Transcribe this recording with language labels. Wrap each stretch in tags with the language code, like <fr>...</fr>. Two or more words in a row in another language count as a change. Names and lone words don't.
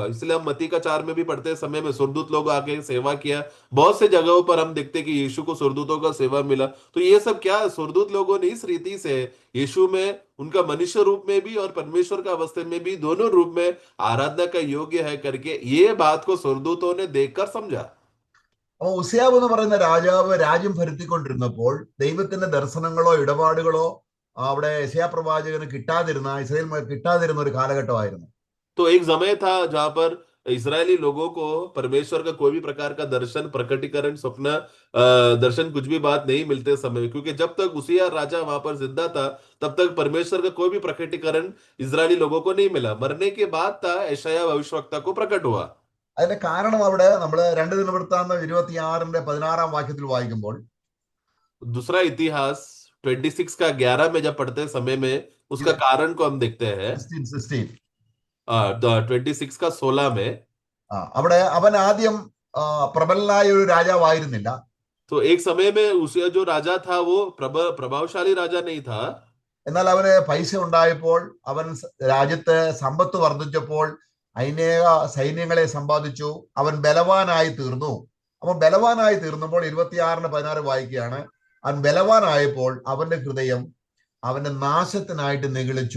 <hi>इसलिए हम मत्ती का 4 में भी पढ़ते समय में स्वर्गदूत लोग आके सेवा किया। बहुत से जगहों पर हम देखते कि यीशु को स्वर्गदूतों का सेवा मिला। तो ये सब क्या, स्वर्गदूत लोगों ने इस रीति से यीशु में उनका मनुष्य रूप में भी और परमेश्वर का अवस्था में भी दोनों रूप में आराधना का योग्य है करके ये बात को स्वर्गदूतों ने देखकर समझा।</hi> <ml>അപ്പൊ ഉസിയാവ് എന്ന് പറയുന്ന രാജാവ് രാജ്യം ഭരിത്തിക്കൊണ്ടിരുന്നപ്പോൾ ദൈവത്തിന്റെ ദർശനങ്ങളോ ഇടപാടുകളോ അവിടെ യെശയ്യാ പ്രവാചകന് ഇസ്രായേൽ കിട്ടാതിരുന്ന ഒരു കാലഘട്ടമായിരുന്നു.</ml> <hi>तो एक समय था जहां पर इस्राएली लोगों को परमेश्वर का कोई भी प्रकार का दर्शन, प्रकटीकरण, स्वप्न, दर्शन, कुछ भी बात नहीं मिलते समय, क्योंकि जब तक उसिया राजा वहां पर जिंदा था तब तक परमेश्वर का कोई भी प्रकटीकरण इस्राएली लोगों को नहीं मिला। मरने के बाद था यशायाह भविष्यवक्ता को प्रकट हुआ।</hi> <ml>അതിന്റെ കാരണം അവിടെ നമ്മൾ 2 ദിനവൃത്താന്തം 26:16 വാക്യത്തിൽ വായിക്കുമ്പോൾ,</ml> <hi>दूसरा इतिहास 26 का 11 में जब पढ़ते समय में उसका कारण को हम देखते हैं। 16 26 का 16 में</hi> <ml>അവിടെ അവൻ ആദ്യം പ്രബലനായ ഒരു രാജാവായിരുന്നില്ല.</ml> <hi>तो एक समय में उसे जो राजा था वो प्रभावशाली राजा नहीं था,</hi> <ml>എന്നാൽ അവന് പൈസ ഉണ്ടായപ്പോൾ, അവൻ രാജ്യത്ത് സമ്പത്ത് വർദ്ധിച്ചപ്പോൾ, അനേക സൈന്യങ്ങളെ സമ്പാദിച്ചു, അവൻ ബലവാനായി തീർന്നു. അവൻ ബലവാനായി തീർന്നപ്പോൾ 26:16 വായിക്കുകയാണ്, അവൻ ബലവാനായപ്പോൾ അവന്റെ ഹൃദയം അവന്റെ നാശത്തിനായിട്ട് നിഗളിച്ചു.</ml>